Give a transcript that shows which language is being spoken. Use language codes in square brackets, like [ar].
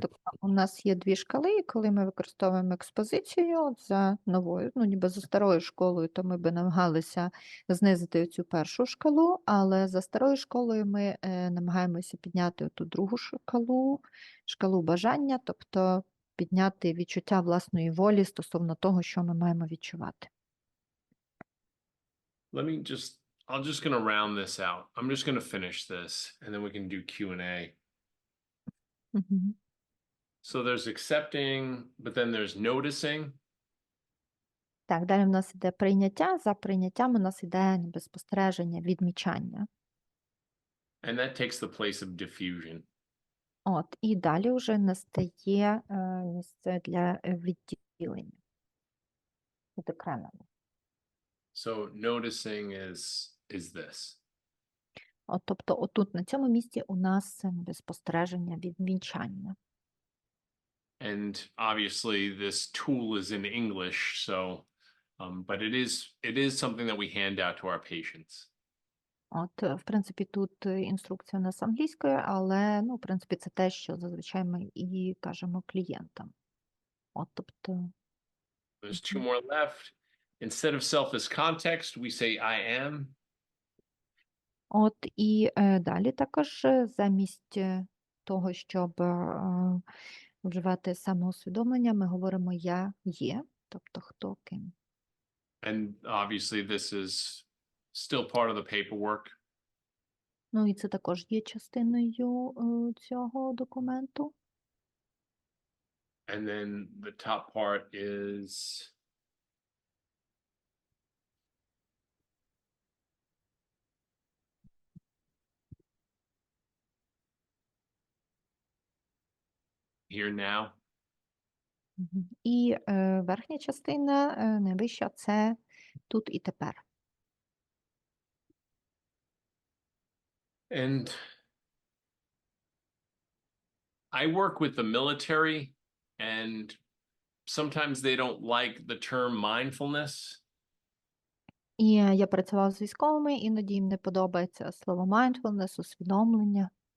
[uk] Так, тобто у нас є дві шкали, і коли ми використовуємо експозицію за новою, ну ніби за старою школою, то ми би намагалися знизити цю першу шкалу, але за старою школою ми намагаємося підняти ту другу шкалу бажання, тобто підняти відчуття власної волі стосовно того, що ми маємо відчувати. [en] I'm just going to round this out. I'm just going to finish this and then we can do Q&A. So there's accepting, but then there's noticing. [uk] Так, далі в нас іде прийняття, за прийняттям у нас іде ніби спостереження, відмічання. [en] And that takes the place of diffusion. [uk] От, і далі вже настає місце для відділення, відокремлення. [en] So noticing is this. [uk] От, тобто отут на цьому місці у нас спостереження, відмічання. [en] And obviously this tool is in English, so but it is something that we hand out to our patients. [uk] От, в принципі, тут інструкція у нас англійською, але, ну, в принципі, це те, що зазвичай ми і кажемо клієнтам. От, тобто... [en] There's two more left. Instead of self as context, we say I am. [uk] От, і далі також замість того, щоб вживати самоусвідомлення, ми говоримо «я є», тобто хто ким. [en] And obviously this is still part of the paperwork. [uk] Ну, і це також є частиною цього документу. [en] And then the top part is here now. [uk] І верхня частина, найвища, це тут і тепер. [en] And I work with the military, and sometimes they don't like the term mindfulness. [uk] І я працювала з військовими, іноді їм не подобається слово mindfulness, усвідомлення.